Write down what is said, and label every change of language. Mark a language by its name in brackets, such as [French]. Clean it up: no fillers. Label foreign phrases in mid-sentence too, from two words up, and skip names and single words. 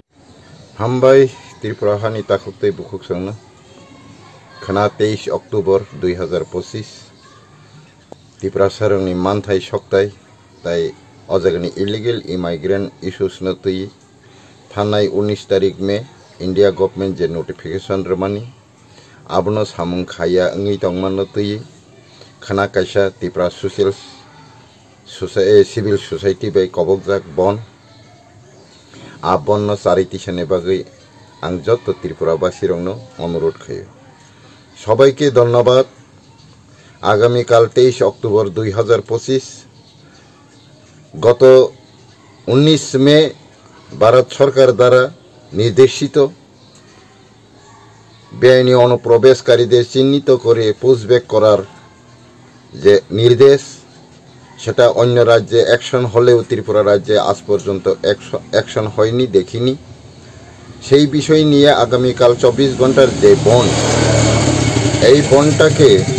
[Kok Borok] Hambai Tripura Hani Takukte bukoksong khana 23 Oktober 2025 Tripura sarangni manthai soktai tai ojagani [English] illegal immigrant issues [Kok Borok] na tui thanai 19 tarik me India government je notification ramani abono samung khaya ngi tongman na tui khana kaisa Tripura [English] civil society [Kok Borok] by kobokjak bon abon no charity sene bagai ang joto Tripurabasi rongno অনুরোধ খাইও [Bangla] সবাইকে ধন্যবাদ আগামী কাল 23 অক্টোবর 2025 গত 19 মে ভারত সরকার দ্বারা নির্দেশিত বেআইনি অনুপ্রবেশকারীদের চিহ্নিত করে পুশব্যাক করার যে নির্দেশ সেটা অন্য রাজ্যে অ্যাকশন হলেও ত্রিপুরা রাজ্যে আজ পর্যন্ত অ্যাকশন হয়নি দেখিনি সেই বিষয় নিয়ে আগামী কাল 24 ঘন্টার যে বন্ড এই বন্ডটাকে